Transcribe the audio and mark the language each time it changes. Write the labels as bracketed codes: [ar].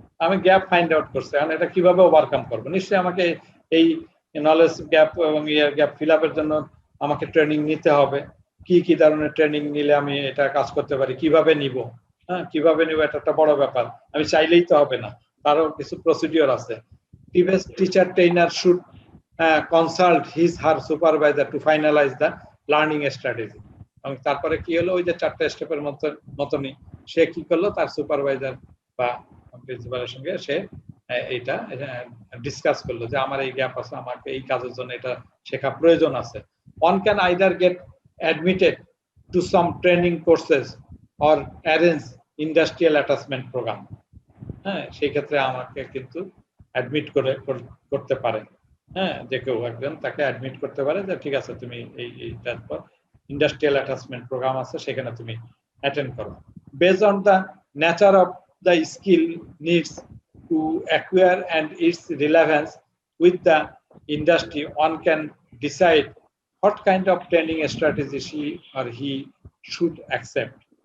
[bn] আমি gap find out করছি, এখন এটা কিভাবে ওভারকাম করবো? নিশ্চয়ই আমাকে এই নলেজ গ্যাপ এবং ইয়ার গ্যাপ ফিল আপের জন্য আমাকে ট্রেনিং নিতে হবে। কি ধরনের ট্রেনিং নিলে আমি এটা কাজ করতে পারি, কিভাবে নিব, হ্যাঁ কিভাবে নিব, এটা একটা বড় ব্যাপার। আমি চাইলেই তো হবে না, তারও কিছু প্রসিডিওর আছে। [en] Previous teacher trainer should consult his her supervisor to finalize the learning strategy. [bn] এবং তারপরে কি হলো, ওই যে 4টা স্টেপের মতনই সে কি করলো, তার সুপারভাইজার বা প্রিন্সিপালের সঙ্গে সে এটা ডিসকাস করলো যে আমার এই গ্যাপ আছে, আমাকে এই কাজের জন্য এটা শেখা প্রয়োজন আছে। [en] One can either get admitted to some training courses or arrange industrial attachment program. [bn] হ্যাঁ সেই ক্ষেত্রে আমাকে কিন্তু অ্যাডমিট করতে পারে, হ্যাঁ যে কেউ একজন তাকে অ্যাডমিট করতে পারে যে ঠিক আছে তুমি এইটার পর ইন্ডাস্ট্রিয়াল অ্যাটাচমেন্ট প্রোগ্রাম আছে সেখানে তুমি অ্যাটেন্ড করো। [en] Based on the nature of the skill needs to acquire and its relevance with the industry, one can decide what kind of training strategy she or he should accept.